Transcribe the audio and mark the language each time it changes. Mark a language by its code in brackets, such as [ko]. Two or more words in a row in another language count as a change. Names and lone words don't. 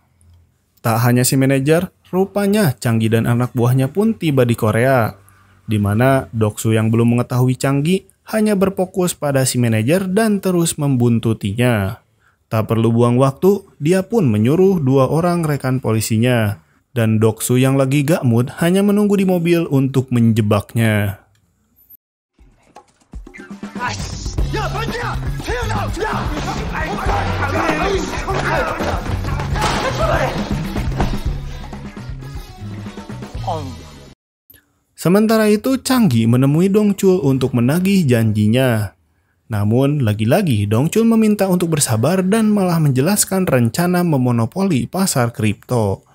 [id] Tak hanya si manajer, rupanya Changi dan anak buahnya pun tiba di Korea, di mana Doksu yang belum mengetahui Changi hanya berfokus pada si manajer dan terus membuntutinya. Tak perlu buang waktu, dia pun menyuruh dua orang rekan polisinya, dan Doksu yang lagi gak mood hanya menunggu di mobil untuk menjebaknya. [ko] 야, 반지야! 태어나! 야! [id] Sementara itu, Changi menemui Dongchul untuk menagih janjinya. Namun, lagi-lagi Dongchul meminta untuk bersabar dan malah menjelaskan rencana memonopoli pasar kripto.